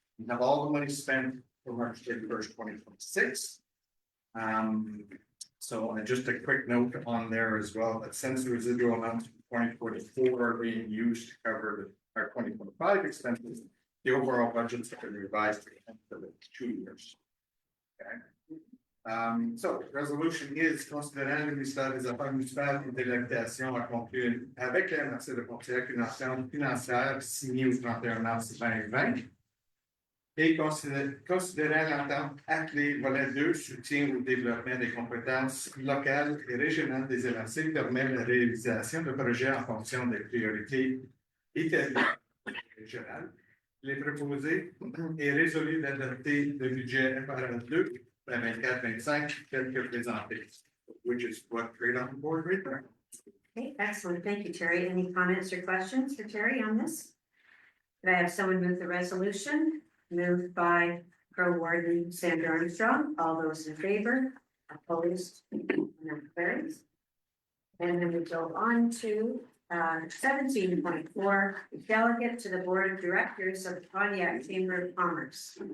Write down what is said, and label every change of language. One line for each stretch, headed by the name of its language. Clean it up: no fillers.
English: We have all the money spent for March 31st, 2026. So just a quick note on there as well, that since the residual amounts from 2024 are being used to cover our 2025 expenses, the overall budgets have been revised for the 2 years. Okay. So, resolution is
French: considérant le ministère des Affaires municipales et de l'habitation a conclu avec la MRC de Pontiac une entente financière signée au 31 mars 2020 et considérant l'entente avec les volets 2, soutien au développement des compétences locales et régionales des MRC permet la réalisation de projets en fonction des priorités établies régionales. Il est proposé et résolu d'adopter le budget FRL 2 24-25 tel que présenté,
English: which is what right on the board right there. Okay, excellent. Thank you, Terry. Any comments or questions for Terry on this? Could I have someone move the resolution? Moved by Pro Warden Sandra Armstrong. All those in favor? Opposed? And that carries. And then we go on to 17.4, delegate to the Board of Directors of the Pontiac Chamber of Commerce.